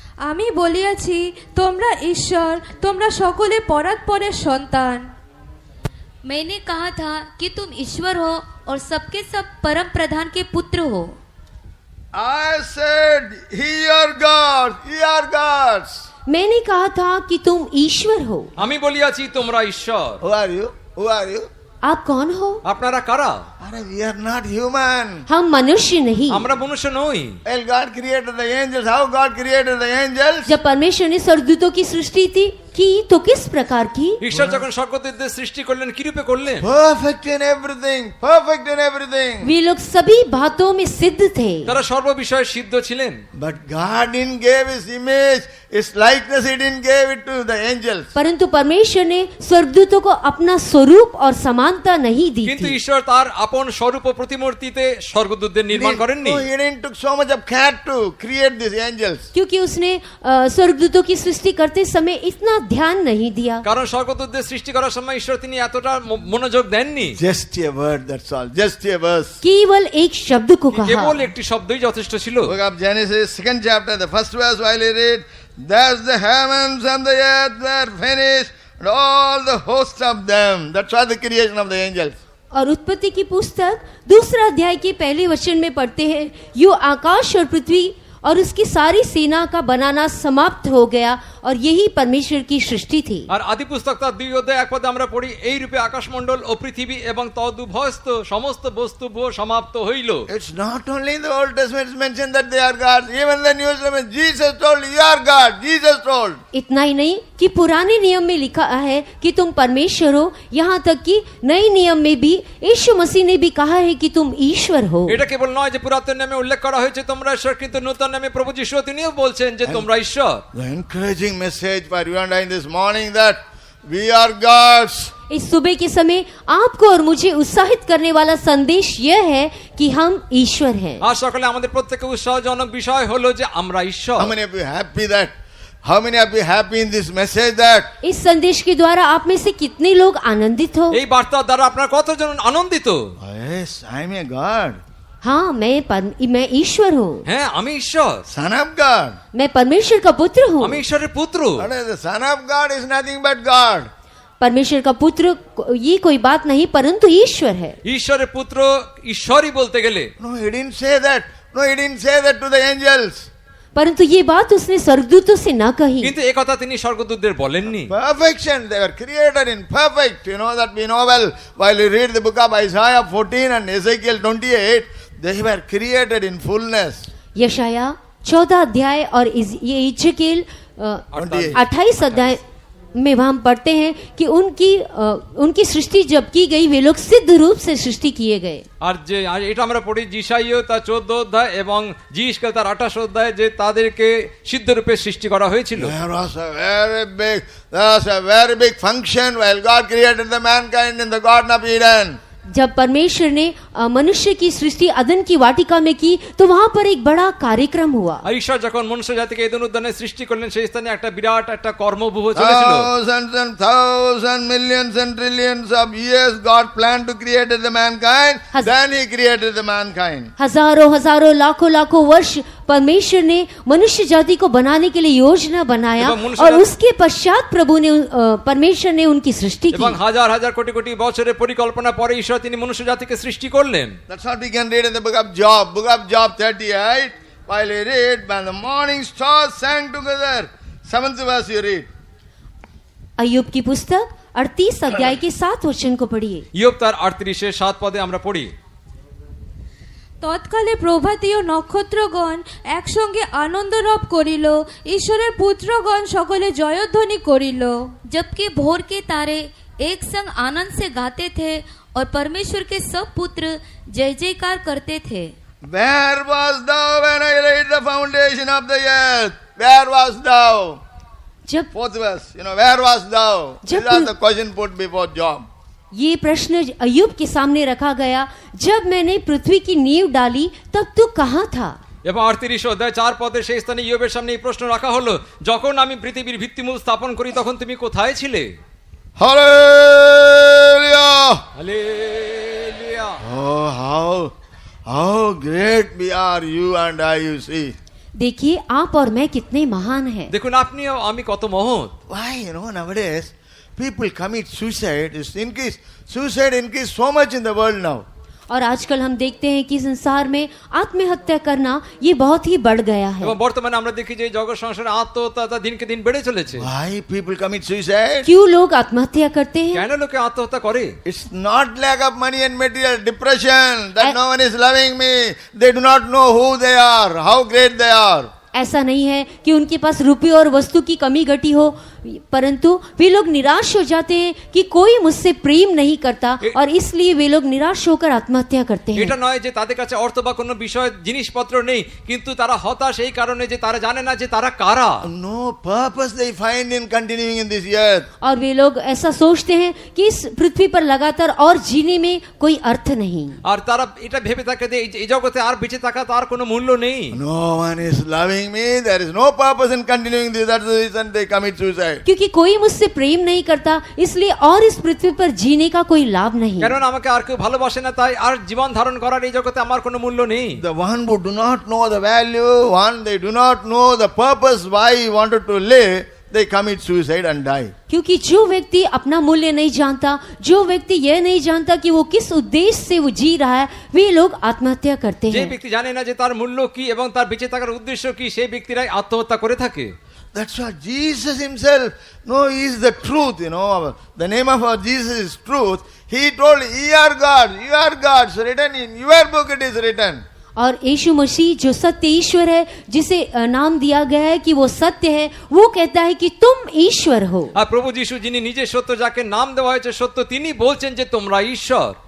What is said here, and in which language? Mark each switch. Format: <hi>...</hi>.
<bn>আমি বলিয়াছি তোমরা ঈশ্বর, তোমরা সকলে পরাৎপরের সন্তান।</bn> <hi>मैंने कहा था कि तुम ईश्वर हो और सबके सब परम प्रधान के पुत्र हो।</hi> <en>I said, He are gods. Ye are gods.</en> <hi>मैंने कहा था कि तुम ईश्वर हो।</hi> <bn>আমি বলিয়াছি তোমরা ঈশ্বর।</bn> <en>Who are you? Who are you?</en> <hi>आप कौन हो?</hi> <bn>আপনারা কারা?</bn> <en>We are not human.</en> <hi>हम मनुष्य नहीं।</hi> <bn>আমরা মনুষ্য নই।</bn> <en>Well, God created the angels. How God created the angels?</en> <hi>जब परमेश्वर ने स्वर्गदूतों की सृष्टि की तो किस प्रकार की?</hi> <bn>ঈশ্বর যখন স্বর্গদূতদের সৃষ্টি করলেন কি রূপে করলেন?</bn> <en>Perfect in everything. Perfect in everything.</en> <hi>वे लोग सभी बातों में सिद्ध थे।</hi> <bn>তারা সর্ববিষয়ে সিদ্ধ ছিলেন।</bn> <en>But God didn't give His image, His likeness. He didn't give it to the angels.</en> <hi>परंतु परमेश्वर ने स्वर्गदूतों को अपना स्वरूप और समानता नहीं दी</hi> <bn>কিন্তু</bn> <hi>थी।</hi> <bn>ঈশ্বর তার আপন স্বরূপ ও প্রতিমূর্তিতে স্বর্গদূতদের নির্মাণ করেননি।</bn> <en>No, He didn't took so much of care to create these angels.</en> <hi>क्योंकि उसने स्वर्गदूतों की सृष्टि करते समय इतना ध्यान नहीं दिया।</hi> <bn>কারণ স্বর্গদূতদের সৃষ্টি করার সময় ঈশ্বর তিনি এতটা মনোযোগ দেননি।</bn> <en>Just a word, that's all. Just a verse.</en> <hi>केवल एक शब्द को कहा।</hi> <bn>কেবল একটি শব্দই যথেষ্ট ছিল।</bn> <en>Book of Genesis, 2nd chapter, the first verse while you read, thus the heavens and the earth were finished, and all the hosts of them. That's why the creation of the angels.</en> <hi>और उत्पत्ति की पुस्तक दूसरा अध्याय के पहले वचन में पढ़ते हैं, यो आकाश और पृथ्वी और उसकी सारी सेना का बनाना समाप्त हो गया और यही परमेश्वर की सृष्टि थी।</hi> <bn>আর আদি পুস্তক তার 2 অধ্যায় 1 পদে আমরা পড়ি, এই রূপে আকাশমণ্ডল ও পৃথিবী এবং তদুভয়স্থ সমস্ত বস্তুভূ সমাপ্ত হইল।</bn> <en>It's not only in the Old Testament it's mentioned that they are gods. Even the New Testament, Jesus told, you are God. Jesus told.</en> <hi>इतना ही नहीं कि पुराने नियम में लिखा है कि तुम परमेश्वर हो, यहाँ तक कि नए नियम में भी यीशु मसीह ने भी कहा है कि तुम ईश्वर हो।</hi> <bn>এটা কেবল নয় যে পুরাতন নামে উল্লেখ করা হয়েছে তোমরা ঈশ্বর, কিন্তু নতুন নামে প্রভু যিশু তিনিও বলছেন যে তোমরা ঈশ্বর।</bn> <en>The encouraging message for you and I this morning that we are gods.</en> <hi>इस सुबह के समय आपको और मुझे उत्साहित करने वाला संदेश यह है कि हम ईश्वर हैं।</hi> <bn>আর সকালে আমাদের প্রত্যেককে উৎসাহজনক বিষয় হলো যে আমরা ঈশ্বর।</bn> <en>How many of you happy that? How many of you happy in this message that?</en> <hi>इस संदेश के द्वारा आप में से कितने लोग आनंदित हो?</hi> <bn>এই বার্তার দ্বারা আপনারা কতজন আনন্দিত?</bn> <en>Yes, I am a God.</en> <hi>हाँ, मैं ईश्वर हूँ।</hi> <bn>হ্যাঁ, আমি ঈশ্বর,</bn> <en>Son of God.</en> <hi>मैं परमेश्वर का पुत्र हूँ।</hi> <bn>আমি ঈশ্বরের পুত্র।</bn> <en>What is the Son of God is nothing but God.</en> <hi>परमेश्वर का पुत्र ये कोई बात नहीं परंतु ईश्वर है।</hi> <bn>ঈশ্বরের পুত্র ঈশ্বরই বলতে গেলে।</bn> <en>No, he didn't say that. No, he didn't say that to the angels.</en> <hi>परंतु ये बात उसने स्वर्गदूतों से ना कही।</hi> <bn>কিন্তু এই কথা তিনি স্বর্গদূতদের বলেননি।</bn> <en>Perfection, they were created in perfect. You know that we know well while you read the book of Isaiah 14 and Ezekiel 28, they were created in fullness.</en> <hi>यशाया 14 अध्याय और ये इजकेल 28 अध्याय में हम पढ़ते हैं कि उनकी सृष्टि जब की गई वे लोग सिद्ध रूप से सृष्टि किए गए।</hi> <bn>আর যে এটা আমরা পড়ি যিশাইয় তার 14 অধ্যায় এবং জিশকেল তার 28 অধ্যায় যে তাদেরকে সিদ্ধ রূপে সৃষ্টি করা হয়েছিল।</bn> <en>There was a very big function while God created the mankind in the Garden of Eden.</en> <hi>जब परमेश्वर ने मनुष्य की सृष्टि अदन की वाटिका में की तो वहां पर एक बड़ा कार्यक्रम हुआ।</hi> <bn>আর ঈশ্বর যখন মনুষ্য জাতিকে এদেন উদ্যানে সৃষ্টি করলেন সেই স্থানে একটা বিরাট একটা কর্মব্যূহ চলেছিল।</bn> <en>Thousands and thousands, millions and trillions of years God planned to create the mankind. Then he created the mankind.</en> <hi>हजारों हजारों लाखों लाखों वर्ष परमेश्वर ने मनुष्य जाति को बनाने के लिए योजना बनाया और उसके पश्चात परमेश्वर ने उनकी सृष्टि की।</hi> <bn>এবং হাজার হাজার কোটি কোটি বছরের পরিকল্পনা পরে ঈশ্বর তিনি মনুষ্য জাতিকে সৃষ্টি করলেন।</bn> <en>That's what we can read in the book of Job. Book of Job 38. While you read, when the morning stars sang together. 7th verse you read.</en> <hi>अय्यूब की पुस्तक 38 अध्याय के 7 वचन को पढ़िए।</hi> <bn>ইয়োব তার 38 7 পদে আমরা পড়ি। তৎকালে প্রভাতীয় নক্ষত্রগণ একসঙ্গে আনন্দরব করিল, ঈশ্বরের পুত্রগণ সকলে জয়ধ্বনি করিল।</bn> <hi>जबकि भोर के तारे एक संग आनंद से गाते थे और परमेश्वर के सब पुत्र जय जयकार करते थे।</hi> <en>Where was thou when I laid the foundation of the earth? Where was thou?</en> <hi>जब</hi> <en>4th verse. Where was thou?</en> <hi>जब</hi> <en>These are the question put before Job.</en> <hi>ये प्रश्न अय्यूब के सामने रखा गया, जब मैंने पृथ्वी की नींव डाली तब तू कहाँ था?</hi> <bn>এবং 38 অধ্যায় 4 পদে সেই স্থানে ইয়োবের সামনে এই প্রশ্ন রাখা হলো, যখন আমি পৃথিবীর ভিত্তিমূল স্থাপন করি তখন তুমি কোথায় ছিলে?</bn> <en>Hallelujah!</en> <bn>Hallelujah!</bn> <en>Oh, how great we are, you and I, you see.</en> <hi>देखिए आप और मैं कितने महान हैं।</hi> <bn>দেখুন আপনিও আমি কত মহৎ।</bn> <en>Why, nowadays, people commit suicide. Suicide increased so much in the world now.</en> <hi>और आजकल हम देखते हैं कि संसार में आत्महत्या करना ये बहुत ही बढ़ गया है।</hi> <bn>এবং বর্তমানে আমরা দেখি যে জগৎ সংসারে আত্মহত্যা দিনকে দিন বেড়ে চলেছে।</bn> <en>Why people commit suicide?</en> <hi>क्यों लोग आत्महत्या करते हैं?</hi> <bn>কেন লোকে আত্মহত্যা করে?</bn> <en>It's not lack of money and material, depression, that no one is loving me. They do not know who they are, how great they are.</en> <hi>ऐसा नहीं है कि उनके पास रुपये और वस्तु की कमी घटी हो, परंतु वे लोग निराश हो जाते हैं कि कोई मुझसे प्रेम नहीं करता और इसलिए वे लोग निराश होकर आत्महत्या करते हैं।</hi> <bn>এটা নয় যে তাদের কাছে অর্থ বা কোনো বিষয় জিনিসপত্র নেই, কিন্তু তারা হতাশ এই কারণে যে তারা জানে না যে তারা কারা।</bn> <en>No purpose they find in continuing in this earth.</en> <hi>और वे लोग ऐसा सोचते हैं कि इस पृथ्वी पर लगातार और जीने में कोई अर्थ नहीं।</hi> <bn>আর তারা এটা ভেবে থাকে যে এই জগতে আর বেঁচে থাকা তার কোনো মূল্য নেই।</bn> <en>No one is loving me, there is no purpose in continuing this. That's the reason they commit suicide.</en> <hi>क्योंकि कोई मुझसे प्रेम नहीं करता इसलिए और इस पृथ्वी पर जीने का कोई लाभ नहीं।</hi> <bn>কারণ আমাকে আর কেউ ভালোবাসে না তাই আর জীবন ধারণ করার এই জগতে আমার কোনো মূল্য নেই।</bn> <en>The one who do not know the value, they do not know the purpose why he wanted to live, they commit suicide and die.</en> <hi>क्योंकि जो व्यक्ति अपना मूल्य नहीं जानता, जो व्यक्ति यह नहीं जानता कि वो किस उद्देश्य से वो जी रहा है, वे लोग आत्महत्या करते</hi> <bn>যে</bn> <hi>हैं।</hi> <bn>ব্যক্তি জানে না যে তার মূল্য কি এবং তার বেঁচে থাকার উদ্দেশ্য কি, সেই ব্যক্তিরাই আত্মহত্যা করে থাকে।</bn> <en>That's why Jesus himself, no, he is the truth, you know. The name of our Jesus is truth. He told, ye are gods, written in your book it is written.</en> <hi>और यीशु मसीह जो सत्य ईश्वर है, जिसे नाम दिया गया है कि वो सत्य है, वो कहता है कि तुम ईश्वर हो।</hi> <bn>আর প্রভু যিশু যিনি নিজে সত্য, যাকে নাম দেওয়া হয়েছে সত্য, তিনি বলছেন যে তোমরা ঈশ্বর।</bn>